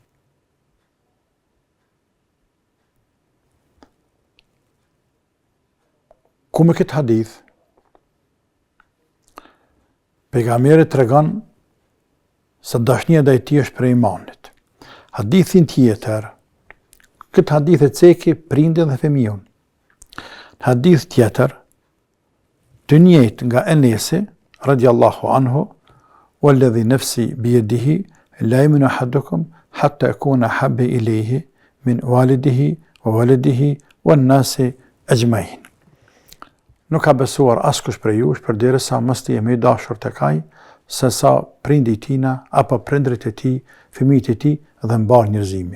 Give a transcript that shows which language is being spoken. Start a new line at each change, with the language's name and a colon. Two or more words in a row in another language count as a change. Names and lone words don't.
Albanian: Ku me këtë hadith, pejgamberi tregon se dashnia ndaj tij është prej imanit. Hadithin tjetër, këtë hadith e ceki prindin dhe fëmijën. Hadith tjetër, të njëjtë nga Enesi
Arabic: رضي الله عنه، والذي نفسي بيده لا يؤمن أحدكم حتى أكون أحب إليه من والده وولده والناس أجمعين."
Albanian: Nuk ka besuar askush prej jush përderisa mos të jemi i dashur tek ai se sa prindi i tina apo prindrit e tij, fëmijët e tij dhe mbar njerëzimi.